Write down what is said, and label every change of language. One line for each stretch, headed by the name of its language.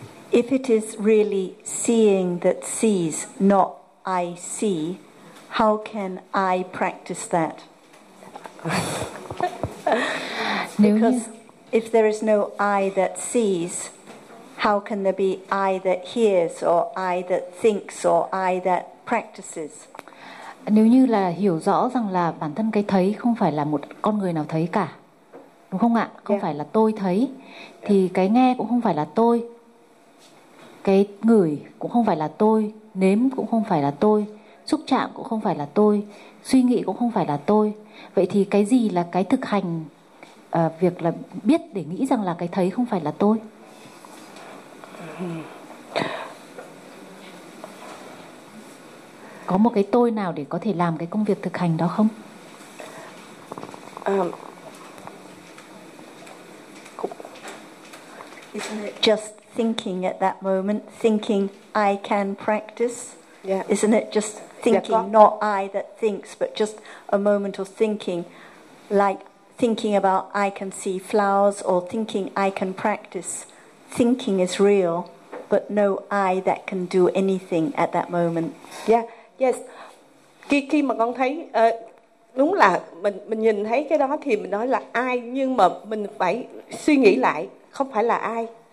English: If it is really seeing that sees, not I see, how can I practice that? Because if there is no I that sees, how can there be I that hears, or I that thinks, or I that practices?
Vietnamese: Nếu như là hiểu rõ rằng là bản thân cái thấy không phải là một con người nào thấy cả, đúng không ạ? Không phải là tôi thấy, thì cái nghe cũng không phải là tôi, cái ngửi cũng không phải là tôi, nếm cũng không phải là tôi, xúc chạm cũng không phải là tôi, suy nghĩ cũng không phải là tôi. Vậy thì cái gì là cái thực hành việc là biết để nghĩ rằng là cái thấy không phải là tôi? Có một cái tôi nào để có thể làm cái công việc thực hành đó không?
English: Isn't it just thinking at that moment, thinking I can practice? Yeah. Isn't it just thinking, not I that thinks, but just a moment of thinking, like thinking about I can see flowers or thinking I can practice. Thinking is real, but no I that can do anything at that moment. Yeah.
Vietnamese: Yes, khi mà con thấy đúng là mình nhìn thấy cái đó thì mình nói là ai, nhưng mà mình phải suy nghĩ lại, không phải là ai.